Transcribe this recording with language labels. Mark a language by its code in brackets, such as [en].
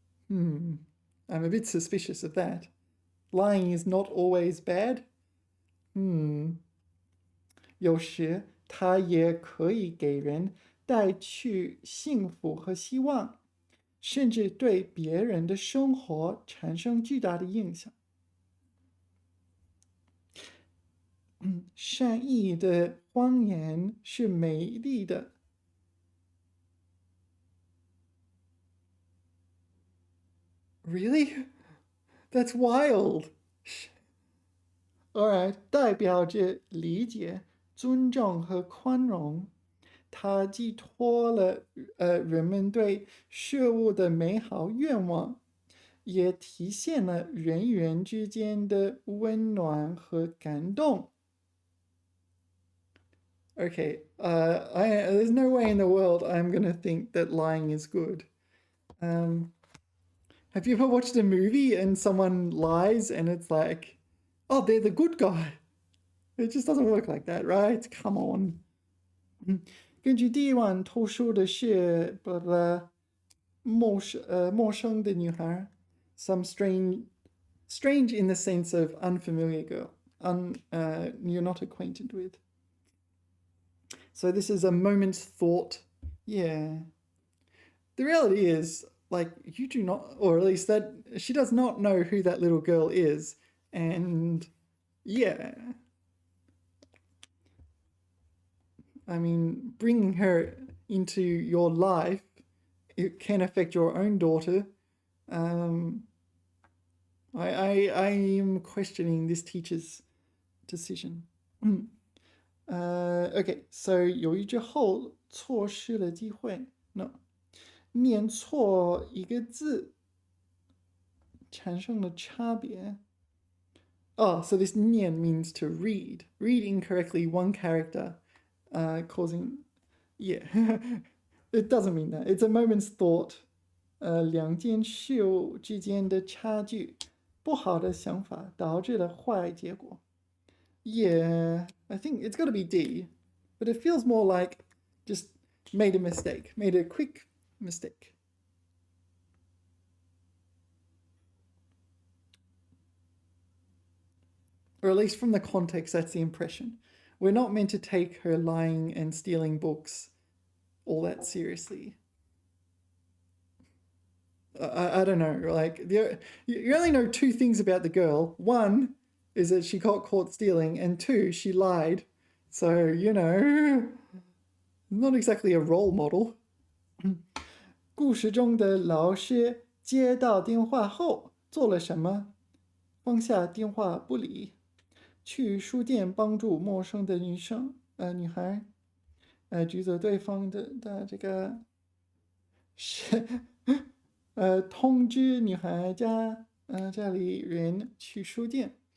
[en] I'm a bit suspicious of that. Lying is not always bad. [zh] 有时它也可以给人带去幸福和希望，甚至对别人的生活产生巨大的影响。善意的谎言是美丽的。 [en] Really? That's wild. [zh] Alright, 代表着理解、尊重和宽容。它寄托了人们对事物的美好愿望，也体现了人与人之间的温暖和感动。 [en] Okay, there's no way in the world I'm going to think that lying is good. Have you ever watched a movie and someone lies and it's like, oh, they're the good guy? It just doesn't work like that, right? Come on. [zh] 根据第一晚偷书的是陌生的女孩 [en] some strange in the sense of unfamiliar girl, you're not acquainted with. So this is a moment's thought. Yeah. The reality is, like, you do not, or at least that she does not know who that little girl is. And yeah. I mean, bringing her into your life, it can affect your own daughter. I am questioning this teacher's decision. [zh] Okay, so 犹豫之后错失了机会。 No， 念错一个字产生了差别。 [en] Oh, so this 念 means to read. Read incorrectly one character, causing... Yeah, it doesn't mean that. It's a moment's thought. [zh] 两件事物之间的差距，不好的想法导致了坏结果。 [en] Yeah, I think it's got to be D, but it feels more like just made a mistake, made a quick mistake. Or at least from the context, that's the impression. We're not meant to take her lying and stealing books all that seriously. I don't know, like, you only know two things about the girl. One is that she got caught stealing, and two, she lied. So, you know, not exactly a role model. [zh] 故事中的老师接到电话后做了什么？放下电话不理，去书店帮助陌生的女孩，举走对方的这个是通知女孩家里人去书店。